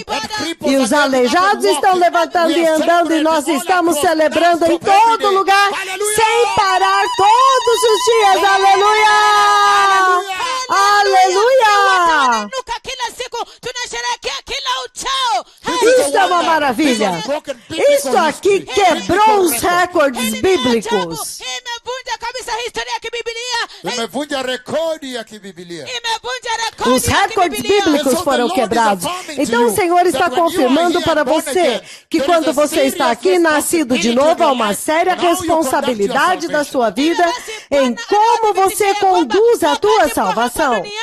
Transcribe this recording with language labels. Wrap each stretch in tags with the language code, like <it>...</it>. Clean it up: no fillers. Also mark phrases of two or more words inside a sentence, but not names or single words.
<pt>E os aleijados estão levantando e andando e nós estamos celebrando em todo lugar, sem parar todos os dias. Aleluia! Aleluia! Isso é uma maravilha. Isso aqui quebrou os recordes bíblicos.</pt> <sw>Imevunja rekodi ya kibibilia.</sw> <pt>Os recordes bíblicos foram quebrados. Então o Senhor está confirmando para você que quando você está aqui nascido de novo, há uma séria responsabilidade da sua vida em como você conduz a tua salvação.</pt>